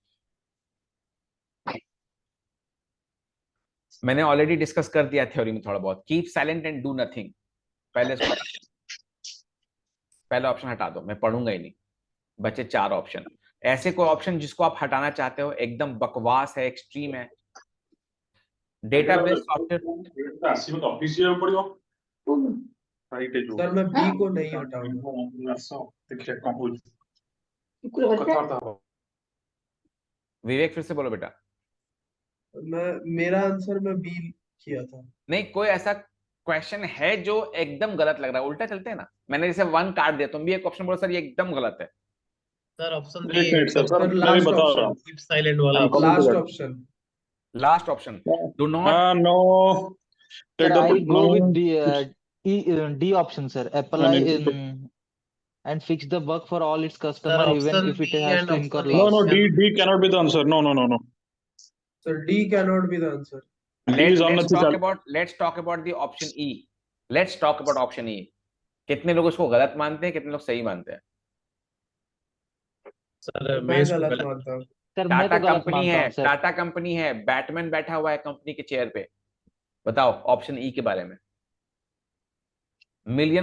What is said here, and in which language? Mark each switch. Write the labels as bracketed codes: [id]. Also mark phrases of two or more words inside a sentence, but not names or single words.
[hi] मैंने [en] already discuss [hi] कर दिया थ्योरी में थोड़ा बहुत। [en] keep silent and do nothing, [hi] पहले इसको, पहला ऑप्शन हटा दो, मैं पढ़ूंगा ही नहीं। बचे 4 ऑप्शन। ऐसे कोई ऑप्शन जिसको आप हटाना चाहते हो, एकदम बकवास है, एक्सट्रीम है? [en] database software. [or] ଆସିବ ତ ଅଫିସ ଯିବାକୁ ପଡିବ ରାଇଟ୍ ହେଇଯିବ [hi] सर मैं बी को नहीं हटाऊंगा। [or] ଆସ ଦେଖିବା କଣ ହଉଛି କଥାବାର୍ତ୍ତା ହବ। [hi] विवेक फिर से बोलो बेटा। मेरा आंसर मैं बी किया था। नहीं, कोई ऐसा क्वेश्चन है जो एकदम गलत लग रहा है? उल्टा चलते हैं ना, मैंने जैसे 1 काट दिया, तुम भी एक ऑप्शन बोलो सर ये एकदम गलत है। [en] sir option [hi] एक बी [en] minute sir [hi] सर मैं भी लास्ट बता रहा हूँ ऑप्शन, [en] keep silent [hi] वाला [en] I'm coming to [hi] लास्ट [en] that. [hi] ऑप्शन। [en] last option, do not. No, Sir, take the I go with no, D option, sir. Apply I in and fix the bug for all its सर customer, even ऑप्शन if it बी has एंड to incur ऑप्शन no, loss. no, D cannot be the answer. No. sir D can not be the answer. D is unethical. let's talk about the option E. let's talk about option E. [hi] कितने लोग उसको गलत मानते हैं, कितने लोग सही मानते हैं? सर मैं मैं इसको गलत गलत मानता हूँ। सर मैं टाटा तो गलत कंपनी मानता है, हूँ सर। टाटा कंपनी है, बैटमैन बैठा हुआ है कंपनी के चेयर पे। बताओ ऑप्शन ई के बारे में। मिलियन